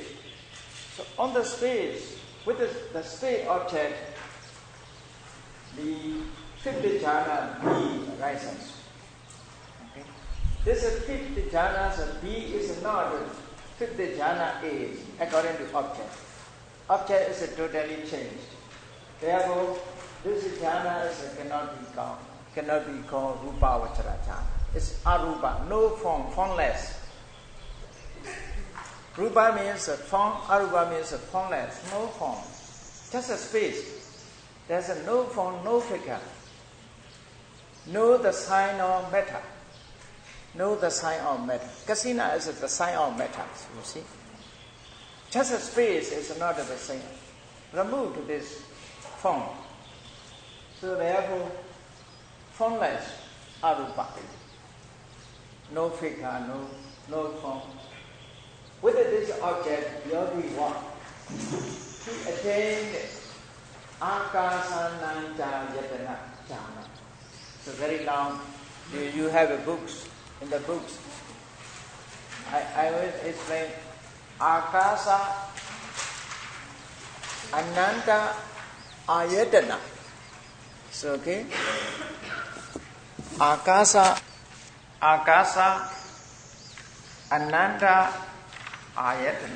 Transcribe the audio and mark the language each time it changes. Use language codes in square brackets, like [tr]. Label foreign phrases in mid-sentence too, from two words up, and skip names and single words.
[en] So on the space, with the space object, the fifth jhana B arises. Okay? This fifth jhana B is not fifth jhana A according to object. Object is totally changed. Therefore, this jhana cannot be called [pi] rupa vachara jhana. [en] It's arupa, no form, formless. Rupa means form, arupa means formless, no form. Just a space. There's no form, no figure. No the sign of matter. No the sign of matter. Kasina is the sign of matter, you see. Just a space is not the same. Remove this form. So therefore, formless arupa. No figure, no form. With this object, yogi what? He attained [pi] akasananja yatana jhana. [en] So very long. You have books. In the books, I will explain [pi] akasa ananta ayatana. So okay. Akasa ananta ayatana.